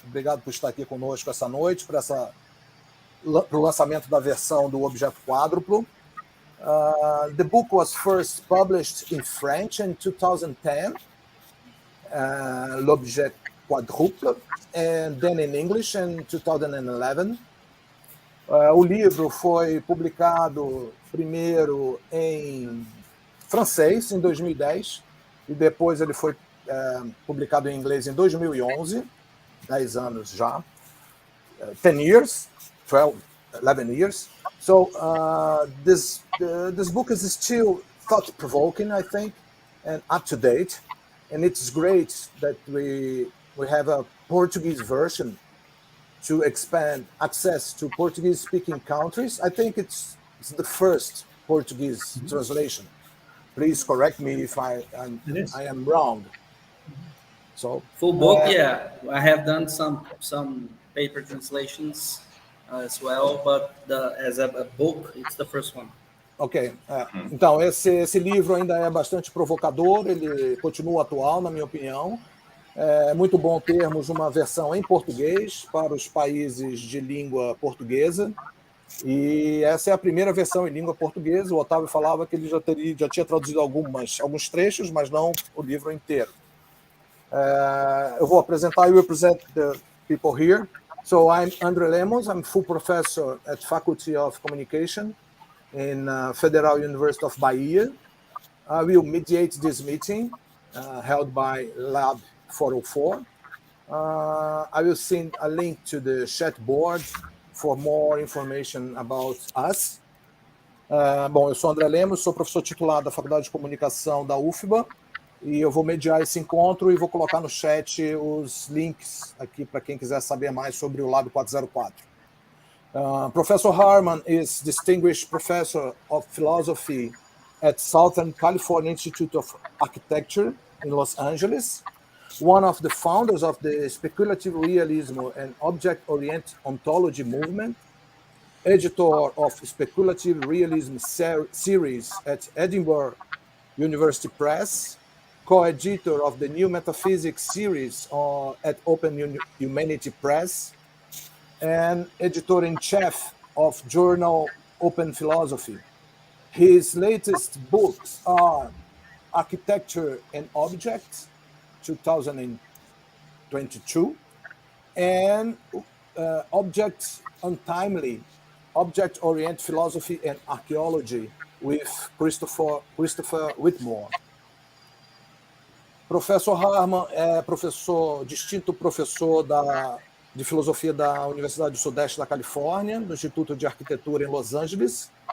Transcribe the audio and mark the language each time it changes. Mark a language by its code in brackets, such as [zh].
[pt] Obrigado por estar aqui conosco essa noite para o lançamento da versão do Objeto Quádruplo. [en] The book was first published in French in 2010, L'Objet Quádruple, and then in English in 2011. [pt] O livro foi publicado primeiro em francês em 2010 e depois ele foi publicado em inglês em 2011, 10 anos já, [en] 10 years, 11 years. So this book is still thought-provoking, I think, and up-to-date, and it's great that we have a Portuguese version to expand access to Portuguese-speaking countries. I think it's the first Portuguese translation. Please correct me if I am wrong. So full book, yeah. I have done some paper translations as well, but as a book, it's the first one. Ok. [pt] Então, esse livro ainda é bastante provocador, ele continua atual, na minha opinião. É muito bom termos uma versão em português para os países de língua portuguesa. E essa é a primeira versão em língua portuguesa. O Otávio falava que ele já tinha traduzido alguns trechos, mas não o livro inteiro. Eu vou apresentar, [en] I will present the people here. So I'm André Lemos, I'm full professor at Faculty of Communication in Federal University of Bahia. I will mediate this meeting held by Lab 404. I will send a link to the chat board for more information about us. Bom, eu sou André Lemos, sou professor titular da Faculdade de Comunicação da UFBA e eu vou mediar esse encontro e vou colocar no chat os links aqui para quem quiser saber mais sobre o Lab 404. Professor Harman is Distinguished Professor of Philosophy at Southern California Institute of Architecture in Los Angeles, one of the founders of the speculative realism and object-oriented ontology movement, editor of speculative realism series at Edinburgh University Press, co-editor of the New Metaphysics series at Open Humanity Press, and editor-in-chief of journal Open Philosophy. His latest books are Architecture and Objects, 2022, and Objects Untimely, Object-Oriented Philosophy and Archaeology with Christopher Whitmore. [pt] Professor Harman é distinto professor de filosofia da Universidade do Sudeste da Califórnia, do Instituto de Arquitetura em Los Angeles.